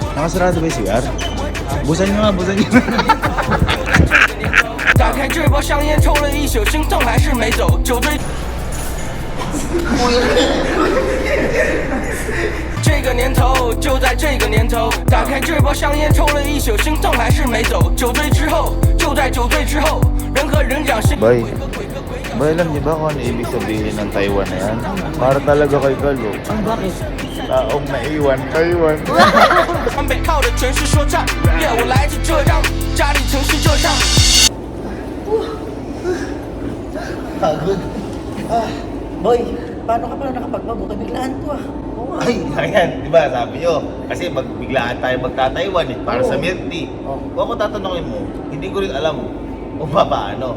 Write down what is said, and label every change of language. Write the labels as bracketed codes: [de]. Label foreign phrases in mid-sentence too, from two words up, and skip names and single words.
[tl] nakasarado ba yung CR? Busan nyo nga, busan nyo. [zh] 打开这包香烟，抽了一宿，心痛还是没走，酒醉。这个年头，就在这个年头，打开这包香烟，抽了一宿，心痛还是没走，酒醉之后，就在酒醉之后，人和人讲心。 [tl] Bay, alam niyo ba kung ano ibig sabihin ng Taiwan na yan? Para talaga kay Galo. Bakit? Taong naiwan, Taiwan. [zh] 往北靠的全是说唱，我来自浙江，家里城市浙江。 [tl] Pagod. Boy, paano ka pala nakapagpabuka? Biglaan ko Ay, ayan, di ba sabi nyo? Kasi biglaan tayo magta-Taiwan eh, para sa [en] milk tea. [tl] Kung ako tatanungin mo, hindi ko rin alam kung paano.